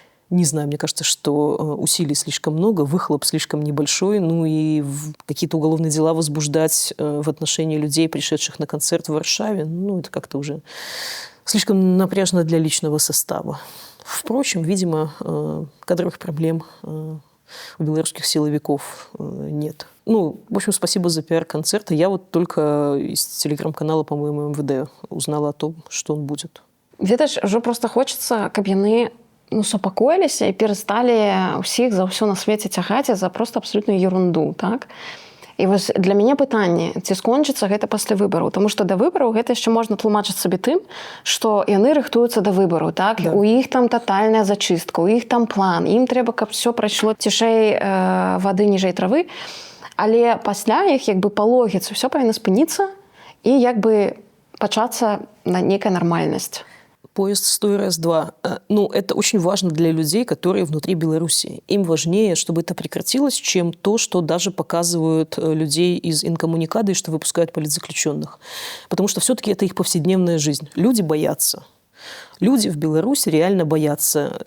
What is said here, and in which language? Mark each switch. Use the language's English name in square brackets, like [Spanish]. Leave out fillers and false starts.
[Russian] Не знаю, мне кажется, что усилий слишком много, выхлоп слишком небольшой, и какие-то уголовные дела возбуждать в отношении людей, пришедших на концерт в Варшаве, это как-то уже слишком напряжно для личного состава. Впрочем, видимо, кадровых проблем у белорусских силовиков нет. В общем, спасибо за пиар-концерт. Я вот только из телеграм-канала, по-моему, МВД узнала о том, что он будет. [Belarusian] Ведаеш, ўжо просто хочется, каб яны супакоіліся і перасталі ўсіх за ўсё на свеце цягаць за просто [Russian] абсолютную ерунду, [Belarusian] так? І вось для мяне пытанне, ці скончыцца гэта пасля выбараў, тому што да выбараў гэта яшчэ можна тлумачыць сабе тым, што яны рыхтуюцца да выбараў, так? Да. У іх там татальная зачыстка, у іх там план, ім трэба, каб все прайшло цішэй вады ніжэй травы. Але пасля іх як бы па логіцы ўсё павінна спыніцца і як бы пачацца на некая нармальнасць. [Russian] Поезд «Стой, раз, два». Ну, это очень важно для людей, которые внутри Беларуси. Им важнее, чтобы это прекратилось, чем то, что даже показывают людей из инкоммуникады, что выпускают политзаключенных. Потому что все-таки это их повседневная жизнь. Люди боятся. Люди в Беларуси реально боятся.